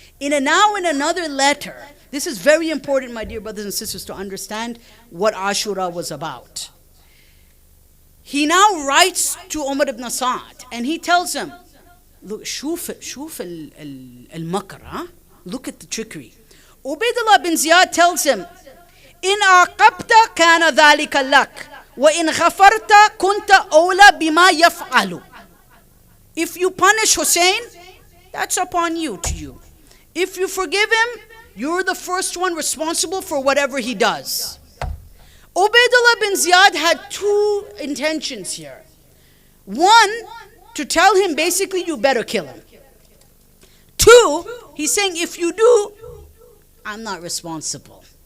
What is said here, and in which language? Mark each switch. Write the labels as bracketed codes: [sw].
[en] In another letter, this is very important, my dear brothers and sisters, to understand what Ashura was about. He now writes to Umar ibn Sa'd and he tells him, look, [ar] shuf al-makr, [en] huh? Look at the trickery. Ubaidullah bin Ziyad tells him, [ar] إن عاقبت كان ذلك لك وإن غفرت كنت أولى بما يفعل. [en] If you punish Hussein, that's upon you, to you. If you forgive him, you're the first one responsible for whatever he does. Ubaidullah bin Ziyad had two intentions here. One, to tell him basically you better kill him. Two, he's saying if you do, I'm not responsible.